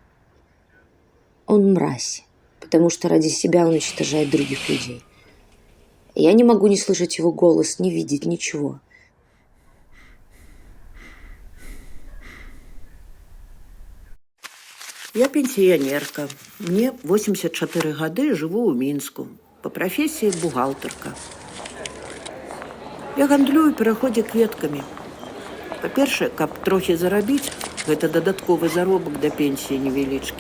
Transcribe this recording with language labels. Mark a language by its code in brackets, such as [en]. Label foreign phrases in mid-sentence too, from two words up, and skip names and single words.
[ru] он мразь. Потому что ради себя он уничтожает других людей. Я не могу не слышать его голос, не видеть ничего. [be] Я пенсіянерка. Мне 84 гады, живу ў Мінску. [ru] По профессии бухгалтерка. [be] Я гандлюю пераходзе кветкамі. Па-першае, каб трохі зарабіць, Гэта дадатковы заробак да пенсіі невялічкі.